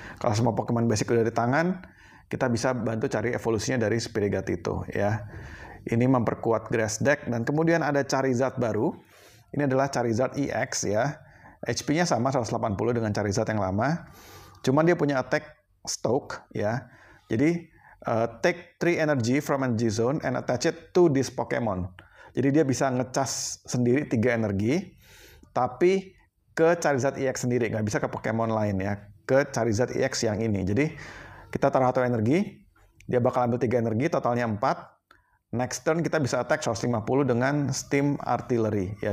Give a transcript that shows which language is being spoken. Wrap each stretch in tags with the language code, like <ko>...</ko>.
<id>Kalau semua Pokemon basic udah di tangan, kita bisa bantu cari evolusinya dari Sprigatito ya. Ini memperkuat grass deck. Dan kemudian ada Charizard baru. Ini adalah Charizard EX ya. HP-nya sama 180 dengan Charizard yang lama. Cuman dia punya attack Stoke ya.</id> <en>Jadi take 3 energy from energy zone and attach it to this Pokemon.</en> <id>Jadi dia bisa ngecas sendiri 3 energi, tapi ke Charizard EX sendiri, nggak bisa ke Pokemon lain ya, ke Charizard EX yang ini. Jadi kita taruh 1 energi, dia bakal ambil 3 energi, totalnya 4.</id> <en>Next turn</en> <id>kita bisa attack 150 dengan Steam Artillery ya.</id>